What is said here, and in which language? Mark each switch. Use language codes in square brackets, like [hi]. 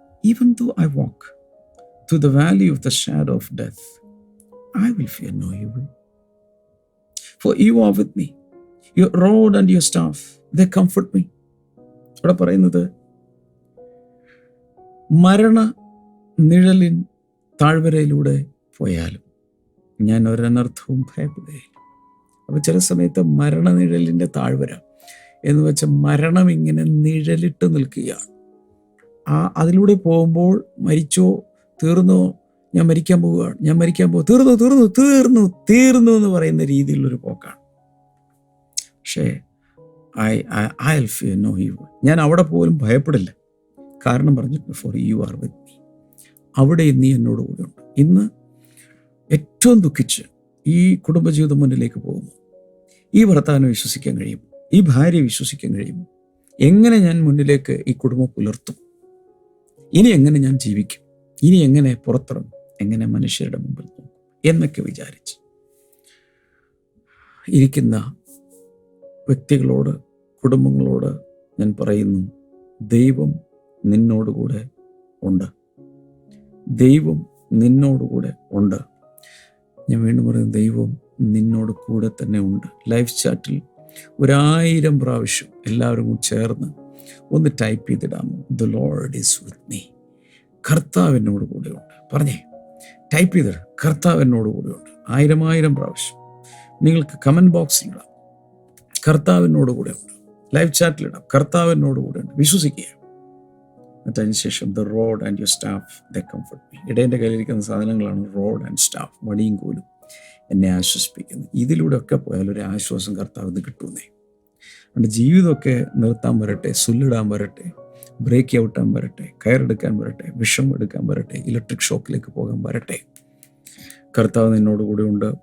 [en] Even though I walk through the valley of the shadow of death, I will fear no evil. For you are with me. Your rod and your staff, they comfort me. [ml] ഇവിടെ പറയുന്നത് മരണ നിഴലിൻ താഴ്വരയിലൂടെ പോയാലും ഞാൻ ഒരനർത്ഥവും ഭയപ്പെടുകയില്ല. അപ്പോൾ ചില സമയത്ത് മരണനിഴലിൻ്റെ താഴ്വര എന്ന് വെച്ചാൽ മരണം ഇങ്ങനെ നിഴലിട്ട് നിൽക്കുകയാണ്. അതിലൂടെ പോകുമ്പോൾ മരിച്ചോ, തീർന്നോ, ഞാൻ മരിക്കാൻ പോവുകയാണ്, ഞാൻ മരിക്കാൻ പോകും, തീർന്നു തീർന്നു തീർന്നു തീർന്നു എന്ന് പറയുന്ന രീതിയിലുള്ളൊരു പോക്കാണ്. പക്ഷേ [en] I will fear no evil. [ml] ഞാൻ അവിടെ പോലും ഭയപ്പെടില്ല. കാരണം പറഞ്ഞിട്ട് [en] for you are with me. [ml] അവിടെ നീ എന്നോട് കൂടെ ഉണ്ട്. ഇന്ന് ഏറ്റവും ദുഃഖിച്ച് ഈ കുടുംബജീവിതം മുന്നിലേക്ക് പോകുമ്പോൾ ഈ ഭർത്താവിനെ വിശ്വസിക്കാൻ കഴിയും, ഈ ഭാര്യയെ വിശ്വസിക്കാൻ കഴിയും, എങ്ങനെ ഞാൻ മുന്നിലേക്ക് ഈ കുടുംബം പുലർത്തും, ഇനി എങ്ങനെ ഞാൻ ജീവിക്കും, ഇനി എങ്ങനെ പുറത്തിറങ്ങും, എങ്ങനെ മനുഷ്യരുടെ മുമ്പിൽ നോക്കും എന്നൊക്കെ വിചാരിച്ച് ഇരിക്കുന്ന വ്യക്തികളോട്, കുടുംബങ്ങളോട് ഞാൻ പറയുന്നു, ദൈവം നിന്നോടുകൂടെ ഉണ്ട്, ദൈവം നിന്നോടുകൂടെ ഉണ്ട്. ഞാൻ വീണ്ടും പറയുന്നു, ദൈവം നിന്നോട് കൂടെ തന്നെ ഉണ്ട്. ലൈഫ് ചാറ്റിൽ 1000 പ്രാവശ്യം എല്ലാവരും കൂടി ചേർന്ന് ഒന്ന് type ചെയ്തിടാമോ? [en] The Lord is with me. [ml] കർത്താവ് എന്നോട് കൂടെ ഉണ്ട്. പറഞ്ഞേ, ടൈപ്പ് ചെയ്തിട, കർത്താവ് എന്നോട് കൂടെ ഉണ്ട്. 1000 പ്രാവശ്യം നിങ്ങൾക്ക് കമൻറ്റ് ബോക്സിലിടാം, കർത്താവ് എന്നോട് കൂടെ ഉണ്ട്. ലൈവ് ചാറ്റിലിടാം, കർത്താവ് എന്നോട് കൂടെ ഉണ്ട്. വിശ്വസിക്കുക. എന്നിട്ട് അതിനുശേഷം [en] the rod and your staff they comfort me. [ml] ഇടേൻ്റെ കയ്യിലിരിക്കുന്ന സാധനങ്ങളാണ് റോഡ് ആൻഡ് സ്റ്റാഫ്, വടിയും കോലും എന്നെ ആശ്വസിപ്പിക്കുന്നു. ഇതിലൂടെ ഒക്കെ പോയാൽ ഒരു ആശ്വാസം കർത്താവിന് കിട്ടുന്നേ. അതുകൊണ്ട് ജീവിതമൊക്കെ നിർത്താൻ വരട്ടെ, സുല്ലിടാൻ വരട്ടെ, ബ്രേക്ക് ഔട്ടാൻ വരട്ടെ, കയറെടുക്കാൻ വരട്ടെ, വിഷം എടുക്കാൻ വരട്ടെ, ഇലക്ട്രിക് ഷോക്കിലേക്ക് പോകാൻ വരട്ടെ, കർത്താവ് നിന്നോട് കൂടെ ഉണ്ട്.